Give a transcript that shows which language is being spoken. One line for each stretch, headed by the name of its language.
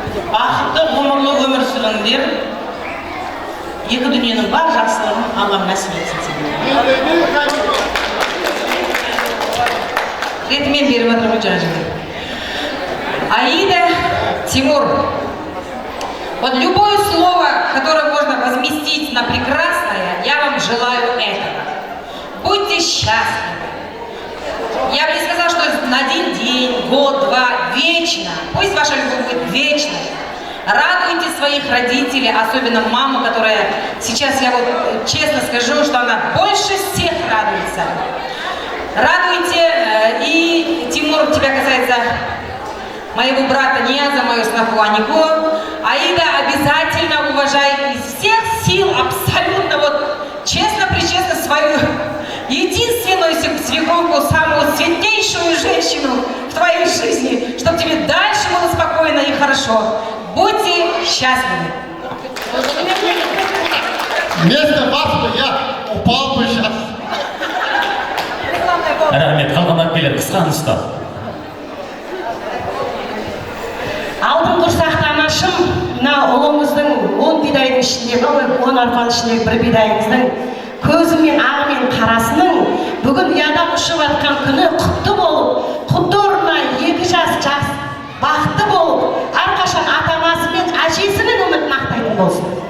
Kazakh: Бақытты ғұмырлы өмір сүріңдер. Екі дүниенің бар жақсылығын Аллам нәсіп етсін. Ретімен беріп отырмын жажыды.
Russian: Аида, Тимур, вот любое слово, которое можно возместить на прекрасное, я вам желаю этого. Будьте счастливы. Я бы не сказала, что на один день, год, два, вечно. Пусть ваша любовь будет вечной. Радуйте своих родителей, особенно маму, которая сейчас, я вот честно скажу, что она больше всех радуется. Радуйте, и Тимур, тебя касается моего брата Нияза, мою сноху Анику. Аида, обязательно уважай из всех сил, абсолютно вот честно-причестно свою единственную свекровку, самую светлейшую женщину в твоей жизни, чтобы тебе дальше было спокойно и хорошо. Будьте счастливы. Вместо вас бы я упал бы сейчас.
Kazakh: Рахмет, қалған әпкелер қысқа нұсқа. Алтын құрсақты анашым, мына ұлыңыздың 10 бидайдың ішіндегі, 10 арпаның ішіндегі бір бидайыңыздың көзі мен ағы мен қарасының бүгін ұядан ұшып атқан күні құтты болып, құтты орнына 2 жас бақытты болып, әрқашан ата-анасы мен әжесінің үмітін ақтайтын болсын.